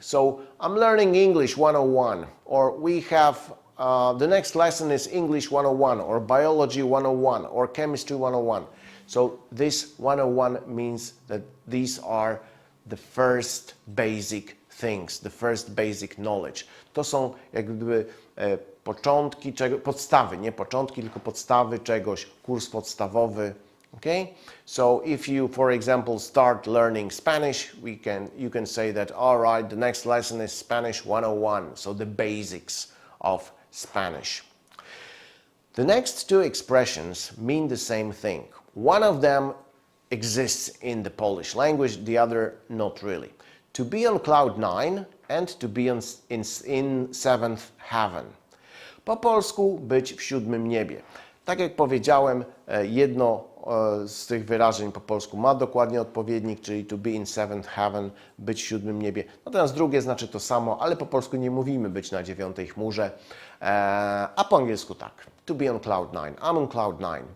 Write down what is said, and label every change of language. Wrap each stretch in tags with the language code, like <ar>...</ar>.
<en>So I'm learning English 101, or we have the next lesson is English 101, or biology 101, or chemistry 101. So this 101 means that these are the first basic things, the first basic knowledge.</en> <pl>To są jak gdyby początki podstawy, nie początki, tylko podstawy czegoś, kurs podstawowy.</pl> <en>Okay? So if you, for example, start learning Spanish, you can say that, all right, the next lesson is Spanish 101, so the basics of Spanish. The next two expressions mean the same thing. One of them exists in the Polish language, the other not really. To be on cloud 9 and to be in seventh heaven.</en> <pl>Po polsku być w siódmym niebie. Tak jak powiedziałem, jedno z tych wyrażeń po polsku ma dokładnie odpowiednik, czyli</pl> <en>to be in seventh heaven,</en> <pl>być w siódmym niebie. Natomiast drugie znaczy to samo, ale po polsku nie mówimy być na dziewiątej chmurze, a po angielsku tak.</pl> <en>To be on cloud 9.</en> <pl>I'm on cloud 9.</pl>